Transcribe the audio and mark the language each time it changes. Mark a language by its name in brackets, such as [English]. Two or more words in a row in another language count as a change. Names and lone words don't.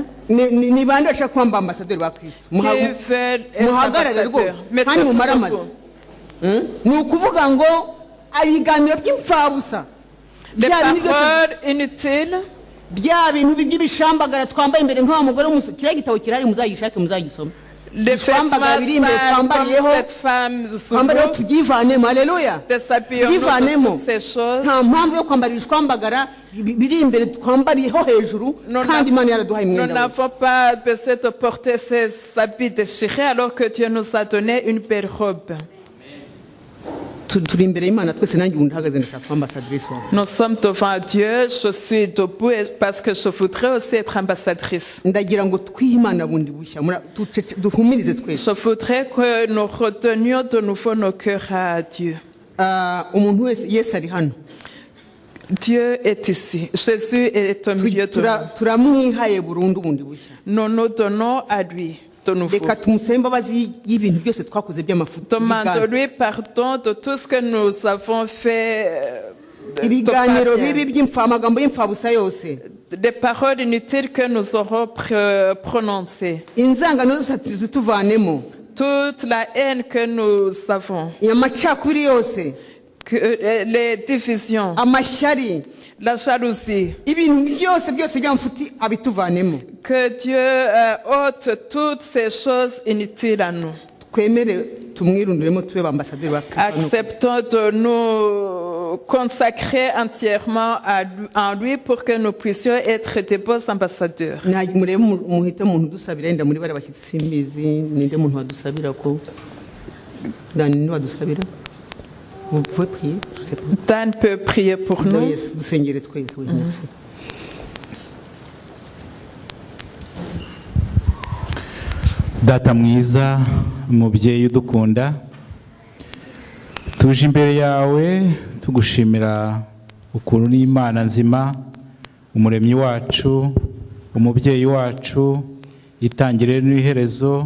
[Kinyarwanda] ni bande bashaka kwamba ambasaderi ba Kristo [French] Qui veulent être [Kinyarwanda] muhagarare [French] ambassadeurs. [Kinyarwanda] rwose kandi mumara amazi ni ukuvuga ngo ibiganiro by'imfabusa [French] Des [Kinyarwanda] bya bintu byose [French] paroles inutiles, [Kinyarwanda] bya bintu by'ibishambagara twambaye imbere nk'awa mugore w'umusore kiriya gitabo kirahari muzagishake muzagisome [French] les vêtements sales comme cette femme [Kinyarwanda] twambariyeho [French] sous [Kinyarwanda] tubyivanemo haleluya [French] déshabillons [Kinyarwanda] tubyivanemo [French] toutes ces choses. [Kinyarwanda] nta mpamvu yo kwambara ibishwambagara biri imbere twambariyeho hejuru kandi Imana yaraduhaye [French] Nous [Kinyarwanda] umwenda we. [French] n'avons pas besoin de porter ces habits déchirés alors que Dieu nous a donné une belle robe. [Kinyarwanda] turi imbere y'Imana twese nanjye ubu ndahagaze ndashaka kuba ambasadrice wawe [French] Nous sommes devant Dieu, je suis debout parce que je voudrais aussi être ambassadrice. [Kinyarwanda] ndagira ngo twihe Imana bundi bushya duhumirize twese [French] Je voudrais que nous retenions de nouveau nos cœurs à Dieu. [Kinyarwanda] umuntu wese Yesu ari hano [French] Dieu est ici. Jésus est au milieu de nous. [Kinyarwanda] turamwihaye burundu bundi bushya [French] Nous nous donnons à lui de nouveau. [Kinyarwanda] reka tumusebe imbabazi y'ibintu byose twakoze by'amafuti [French] Demandons-lui pardon de tout ce que nous avons fait. [Kinyarwanda] ibiganiro bibi by'amagambo y'imfabusa yose [French] Des paroles inutiles que nous aurons prononcées. [Kinyarwanda] inzangano zose zituvanemo [French] Toute la haine que nous avons. [Kinyarwanda] amacakubiri yose [French] Les divisions. [Kinyarwanda] amashyari [French] La jalousie. [Kinyarwanda] ibintu byose by'amafuti abituvanemo [French] Que Dieu ôte toutes ces choses inutiles à nous. [Kinyarwanda] twemere tumwirundiremo tube ambasaderi ba Kristo [French] Acceptons de nous consacrer entièrement en lui pour que nous puissions être des beaux ambassadeurs. [Kinyarwanda] murebe muhite umuntu udusabira yenda muri bari bashyitsi simbizi ninde muntu wadusabira ko dani ni wadusabira [French] vous pouvez prier je sais pas Dan peut prier pour nous. [Kinyarwanda] Yes, dusengere twese we merci Data mwiza umubyeyi udukunda tuje imbere yawe tugushimira ukuntu ni Imana nzima umuremyi wacu umubyeyi wacu itangiriro n'iherezo